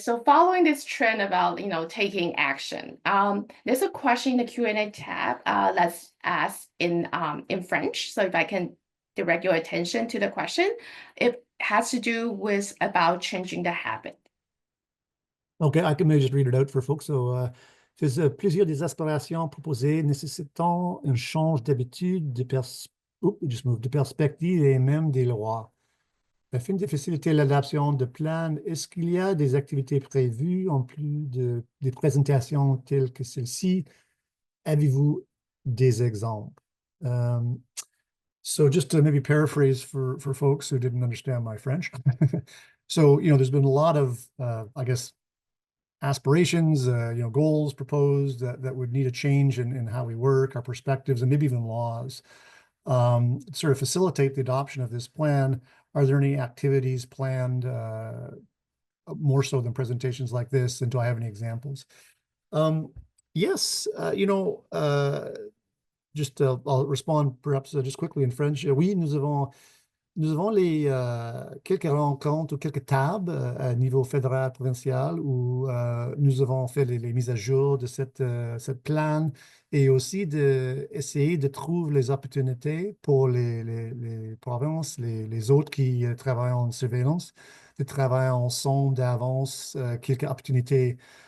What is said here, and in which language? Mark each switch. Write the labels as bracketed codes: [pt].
[en] So following this trend about, taking action, there's a question in the Q&A tab that's asked in French. So if I can direct your attention to the question, it has to do with about changing the habit. Okay, I can maybe just read it out for folks. [fr] So, plusieurs des aspirations proposées nécessitant un change d'habitude, de perspective et même des lois. Afin de faciliter l'adoption de plans, est-ce qu'il y a des activités prévues en plus des présentations telles que celle-ci? Avez-vous des exemples? [en] So just to maybe paraphrase for folks who didn't understand my French. So, there's been a lot of, I guess, aspirations, goals proposed that would need a change in how we work, our perspectives, and maybe even laws. Sort of facilitate the adoption of this plan. Are there any activities planned more so than presentations like this? And do I have any examples? Yes, I'll respond perhaps just quickly in French. [fr] Oui, nous avons quelques rencontres ou quelques tables à niveau fédéral, provincial, où nous avons fait les mises à jour de cette plan et aussi d'essayer de trouver les opportunités pour les provinces, les autres qui travaillent en surveillance, de travailler ensemble d'avance quelques opportunités.